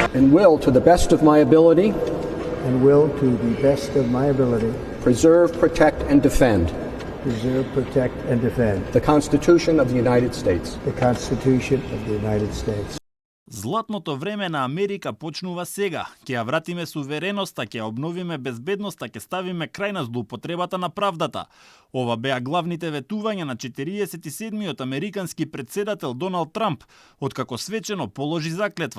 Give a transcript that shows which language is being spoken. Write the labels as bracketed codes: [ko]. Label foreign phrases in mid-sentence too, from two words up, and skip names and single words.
[en] and will, to the best of my ability, preserve, protect, and defend the Constitution of the United States. [mk] Златното време на Америка почнува сега. Ќе ја вратиме сувереноста, ќе ја обновиме безбедноста, ќе ставиме крај на злоупотребата на правдата. Ова беа главните ветувања на 47-миот американски председател Доналд Трамп, откако свечено положи заклетва.